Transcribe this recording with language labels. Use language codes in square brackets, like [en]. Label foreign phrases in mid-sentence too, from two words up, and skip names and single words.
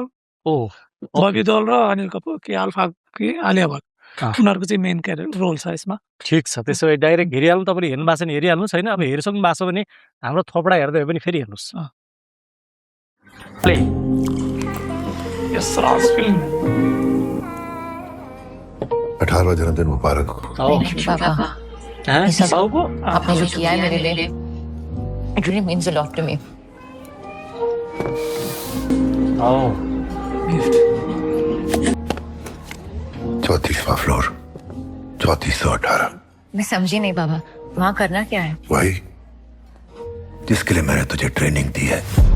[ne] बबी देओल र अनिल कपुर कि अल्फा कि आलिया भट्ट, उनीहरूको चाहिँ [en] main character role [ne] छ यसमा। ठिक छ, त्यसो भए डाइरेक्ट हेरिहाल्नु। तपाईँले हेर्नु भएको छ भने हेरिहाल्नु छैन, अब हेरिसक्नु भएको छ भने हाम्रो थोपडा हेर्दै पनि फेरि हेर्नुहोस्। प्ले यस राज फिल्म [hi] 18वां जन्मदिन मुबारक हो। [ne] बाबुको [hi] आपने जो किया है मेरे लिए [en] it really means a lot to me. [hi] 34वां फ्लोर 3418। मैं समझी नहीं बाबा, वहाँ करना क्या है? वही जिसके लिए मैंने तुझे ट्रेनिंग दी है।